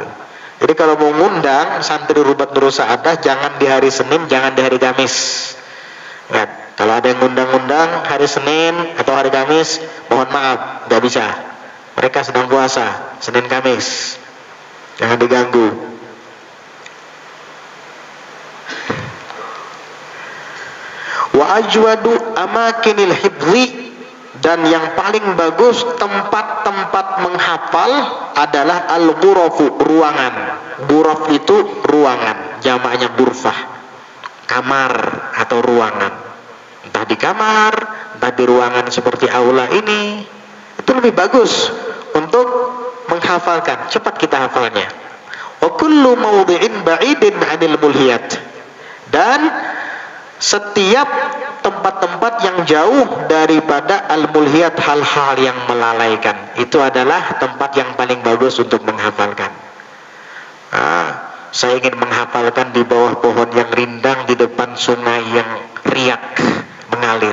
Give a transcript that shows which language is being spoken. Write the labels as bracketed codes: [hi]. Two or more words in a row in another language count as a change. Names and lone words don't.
[id] Jadi kalau mau ngundang santri berobat Nurul Sa'adah jangan di hari Senin, jangan di hari Kamis. Ya, kalau ada yang ngundang-ngundang hari Senin atau hari Kamis, mohon maaf, nggak bisa. Mereka sedang puasa Senin Kamis, jangan diganggu. [ar] وأجود أماكن الحفظ, [id] dan yang paling bagus tempat-tempat menghafal adalah al-ghurafu, ruangan. Ghuraf itu ruangan, jamaknya ghurfah, kamar atau ruangan. Entah di kamar, entah di ruangan seperti aula ini, itu lebih bagus untuk menghafalkan, cepat kita hafalnya. [ar] وكل موضع بعيد عن الملهيات, [id] dan setiap tempat-tempat yang jauh daripada al-mulhiyat, hal-hal yang melalaikan, itu adalah tempat yang paling bagus untuk menghafalkan. Saya ingin menghafalkan di bawah pohon yang rindang di depan sungai yang riak mengalir.